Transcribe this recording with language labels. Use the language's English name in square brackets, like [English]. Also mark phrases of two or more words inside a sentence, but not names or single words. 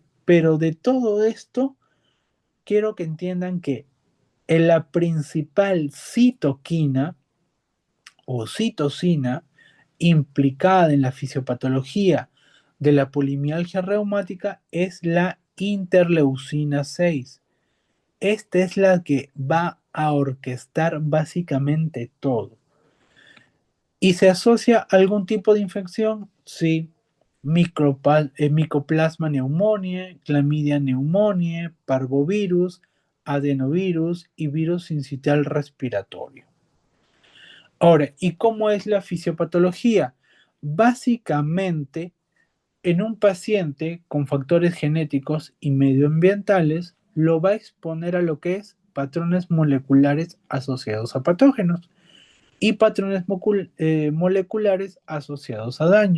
[Spanish] Pero de todo esto, quiero que entiendan que en la principal citoquina o citocina implicada en la fisiopatología de la polimialgia reumática es la interleucina 6. Esta es la que va a orquestar básicamente todo. ¿Y se asocia a algún tipo de infección? Sí. Mycoplasma pneumoniae, clamidia pneumoniae, parvovirus, adenovirus y virus sincitial respiratorio. Ahora, ¿y cómo es la fisiopatología? Básicamente, en un paciente con factores genéticos y medioambientales, lo va a exponer a lo que es patrones moleculares asociados a patógenos y patrones moleculares asociados a daño.